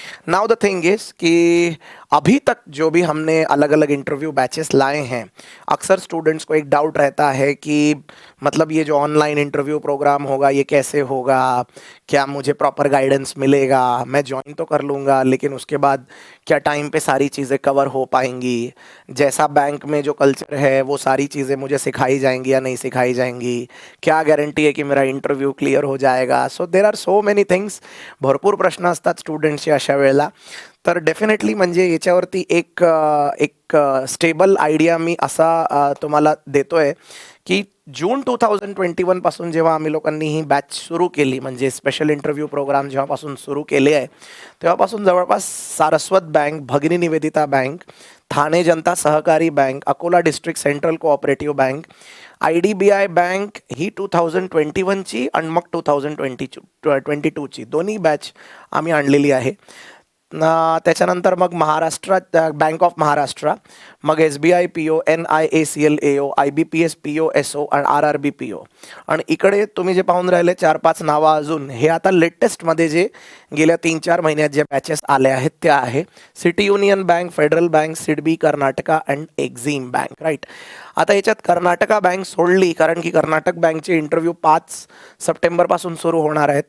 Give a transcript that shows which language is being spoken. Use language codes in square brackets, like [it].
[en] now the thing is [hi] कि अभी तक जो भी हमने अलग अलग इंटरव्यू बैचेस लाए हैं, अक्सर स्टूडेंट्स को एक डाउट रहता है कि मतलब ये जो ऑनलाइन इंटरव्यू प्रोग्राम होगा ये कैसे होगा, क्या मुझे प्रॉपर गाइडेंस मिलेगा, मैं ज्वाइन तो कर लूँगा लेकिन उसके बाद क्या टाइम पे सारी चीज़ें कवर हो पाएंगी, जैसा बैंक में जो कल्चर है वो सारी चीज़ें मुझे सिखाई जाएंगी या नहीं सिखाई जाएंगी, क्या गारंटी है कि मेरा इंटरव्यू क्लिअर हो जाएगा. [en] So there are so many things. [mr] भरपूर प्रश्न असतात स्टुडंट्सचे अशा वेळेला. तर डेफिनेटली म्हणजे याच्यावरती एक स्टेबल आयडिया मी असा तुम्हाला देतोय की जून 2021 पासून जेव्हा आम्ही लोकांनी ही बॅच सुरू केली, म्हणजे स्पेशल इंटरव्ह्यू प्रोग्राम जेव्हापासून सुरू केले आहे, तेव्हापासून जवळपास सारस्वत बँक, भगिनी निवेदिता बँक, ठाणे जनता सहकारी bank, Akola district central cooperative bank, IDBI bank ही 2021ची आणि मग 2022ची दोन्ही बॅच आम्ही आणलेली आहे. त्याच्यानंतर मग महाराष्ट्र बँक ऑफ महाराष्ट्र, मग SBI PO, NIACL AO, IBPS PO SO आणि RRB PO. आणि इकडे तुम्ही जे पाहून राहिले 4-5 नावं अजून, हे आता लेटेस्टमध्ये जे गेल्या 3-4 महिन्यात जे बॅचेस आले आहेत त्या आहे city union bank, federal bank, SIDBI, Karnataka and Exim bank. Right. आता याच्यात कर्नाटका बँक सोडली, कारण की कर्नाटक बँकचे इंटरव्ह्यू 5 सप्टेंबरपासून सुरू होणार आहेत.